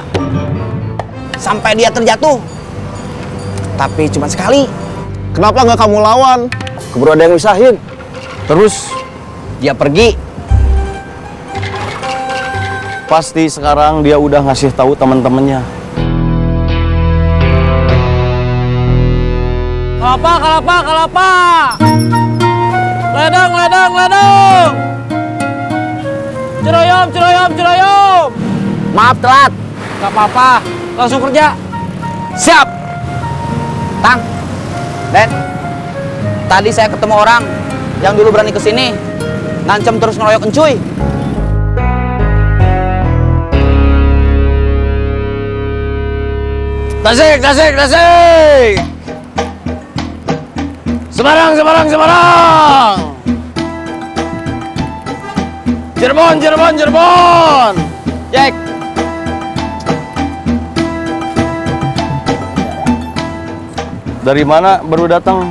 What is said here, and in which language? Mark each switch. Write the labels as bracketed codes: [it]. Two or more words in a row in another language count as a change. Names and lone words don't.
[id] Sampai dia terjatuh. Tapi cuma sekali. kenapa nggak kamu lawan? Keburu ada yang misahin. Terus dia pergi. Pasti sekarang dia udah ngasih tahu teman-temannya. Kelapa, kelapa, kelapa. Ledang, ledang, ledang. Ciroyom, ciroyom, ciroyom. Maaf telat. Gak apa-apa, langsung kerja. Siap. Tang. Den. Tadi saya ketemu orang yang dulu berani kesini. Ngancam terus ngeroyok encuy. Tasik, tasik, tasik. Semarang, Semarang, Semarang. Cirebon, Cirebon, Cirebon. Jack. Dari mana baru datang?